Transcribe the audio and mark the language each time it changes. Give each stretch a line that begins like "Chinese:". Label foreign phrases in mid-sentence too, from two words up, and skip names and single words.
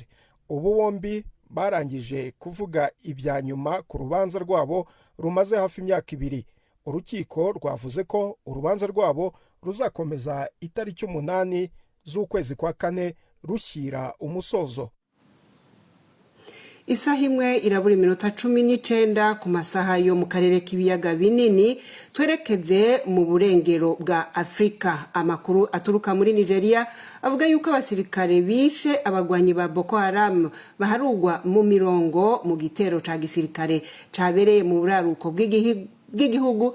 Kinyarwanda: Ubu bombi barangije kuvuga ibya nyuma ku rubanza rwabo rumaze hafi imyaka 2. Urukiko rwavuze ko urubanza rwabo ruzakomeza itariki 8 z'ukwezi kwa 4 rushyira umusozo.
Rundi: Isaha imwe irabura iminota 19 ku masaha yo mu karere k'ibiyaga binini. Twerekeze mu burengero bwa Afrika. Amakuru aturuka muri Nigeria avuga yuko abasirikare bishe abagwanyi ba Boko Haram baharugwa mu mirongo mu gitero ca gisirikare cabereye mu buraruko bw'igihugu.